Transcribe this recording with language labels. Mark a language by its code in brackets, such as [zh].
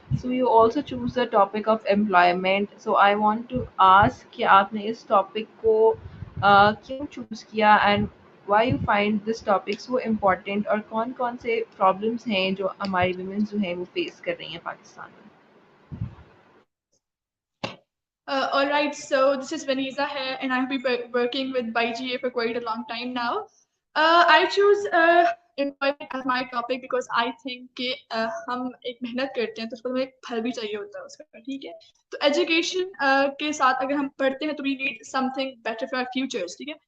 [en] So you also choose the topic of employment. So I want to ask [ur] کہ آپ نے اس topic کو کیوں choose کیا [en] and why you find this topic so important، [ur] اور کون کون سے problems ہیں جو ہماری women جو ہیں وہ face کر رہی ہیں پاکستان میں. [en] All right, so this is Vanessa here, and I've been working with BYGA for quite a long time now. I choose employment as my topic because I think [ur] کہ ہم ایک محنت کرتے ہیں تو اس کو ہمیں ایک پھل بھی چاہیے ہوتا ہے اس کا، ٹھیک ہے. تو ایجوکیشن کے ساتھ اگر ہم پڑھتے ہیں تو [en] we need something better for our futures, [ur] ٹھیک ہے.